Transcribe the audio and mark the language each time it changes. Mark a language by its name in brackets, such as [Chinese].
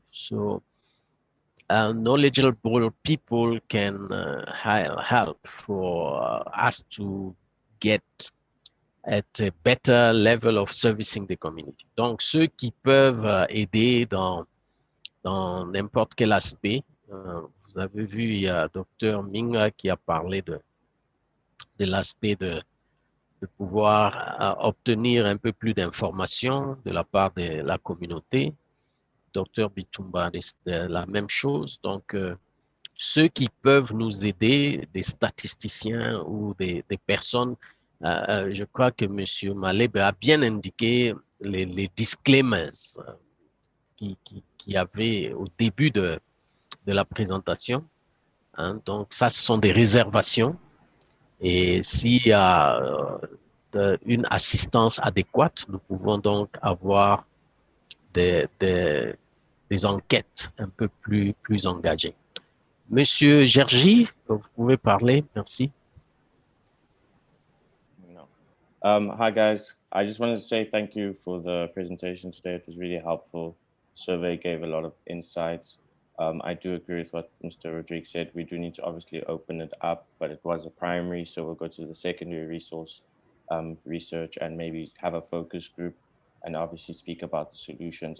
[English] So knowledgeable people can help for us to get at a better level of servicing the community. [French] Donc, ceux qui peuvent aider dans n'importe quel aspect. Vous avez vu, il y a Dr Minga qui a parlé de l'aspect de pouvoir obtenir un peu plus d'informations de la part de la communauté. Dr Bitumba, la même chose. Donc, ceux qui peuvent nous aider, des statisticiens ou des personnes, je crois que M. Maleb a bien indiqué les disclaimers. qu'il y avait au début de la présentation. Hein. Donc, ça, ce sont des réservations. Et s'il y a une assistance adéquate, nous pouvons donc avoir des enquêtes un peu plus engagées. Monsieur Gergy, vous pouvez parler, merci. [English] No. Hi guys, I just wanted to say thank you for the presentation today. It was really helpful. Survey gave a lot of insights. I do agree with what Mr. Rodriguez said. We do need to obviously open it up, but it was a primary, so we'll go to the secondary resource research and maybe have a focus group and obviously speak about the solutions.